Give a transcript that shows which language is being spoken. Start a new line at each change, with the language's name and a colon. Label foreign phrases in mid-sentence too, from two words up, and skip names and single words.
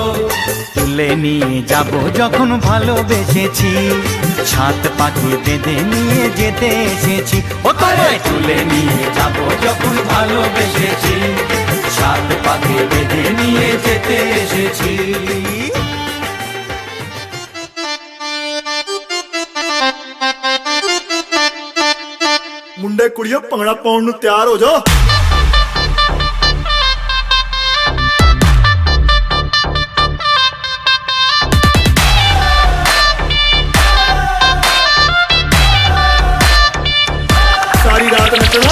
Bangla: তুলে নিয়ে যাব যখন ভালোবেসেছি, সাত পাখি বেঁধে নিয়ে যেতে এসেছি। ও তোমায় তুলে নিয়ে যাব যখন ভালোবেসেছি, সাত পাখি বেঁধে নিয়ে যেতে এসেছি।
Punjabi: ਮੁੰਡੇ ਕੁੜੀਓ ਭੰਗੜਾ ਪਾਉਣ ਨੂੰ ਤਿਆਰ ਹੋ ਜਾਓ। ਸਾਰੀ ਰਾਤ ਨੱਚਣਾ।